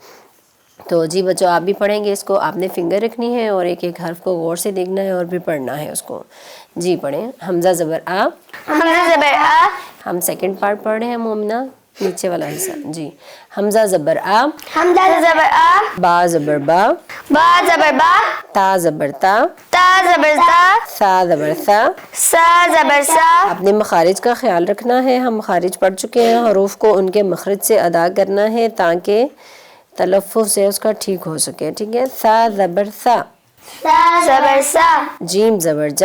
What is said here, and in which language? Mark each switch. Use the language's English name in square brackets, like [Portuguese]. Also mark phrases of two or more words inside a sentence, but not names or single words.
[Urdu] تو جی بچوں، آپ بھی پڑھیں گے اس کو. آپ نے فنگر رکھنی ہے اور ایک ایک حرف کو غور سے دیکھنا ہے اور بھی پڑھنا ہے اس کو. جی پڑھیں. حمزہ زبر آ. حمزہ زبر آ. ہم [English] second part [Urdu] پڑھ رہے ہیں مومنہ، نیچے والا حصہ. جی حمزہ زبر آ. حمزہ زبر آ. با زبر با. با زبر با. تا زبر تا. تا زبر تا. سا زبر سا. سا زبر سا. اپنے مخارج کا خیال رکھنا ہے. ہم مخارج پڑھ چکے ہیں، حروف کو ان کے مخرج سے ادا کرنا ہے تاکہ تلفظ سے اس کا ٹھیک ہو سکے. ٹھیک ہے، سا زبر سا. سا زبر سا. جیم زبر جا.